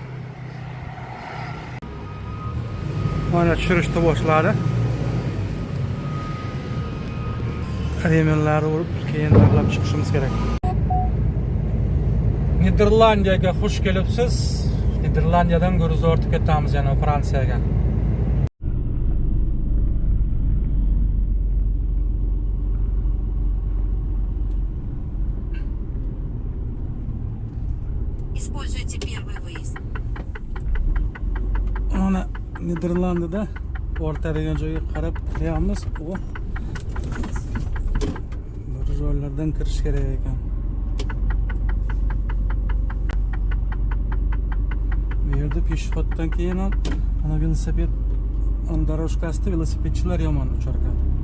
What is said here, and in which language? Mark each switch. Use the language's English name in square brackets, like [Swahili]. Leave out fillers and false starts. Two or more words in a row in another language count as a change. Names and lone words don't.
[Uzbek] Mana tushirishni boshladi. Remenlarni urib, keyin taxlab chiqishimiz kerak. Niderlandiyaga xush kelibsiz. Niderlandiyadan ko'ra ortib ketamiz yana Fransiyaga. [Russian] Используйте первый выезд. [Uzbek] Mana Niderlandiyada o'rtadigan joyga qarab kiramiz. Bir joylardan kirish kerak ekan. Bu yerda peshxoddan keyin ham ana velosiped doroshkasida velosipedchilar yomon uchar ekan.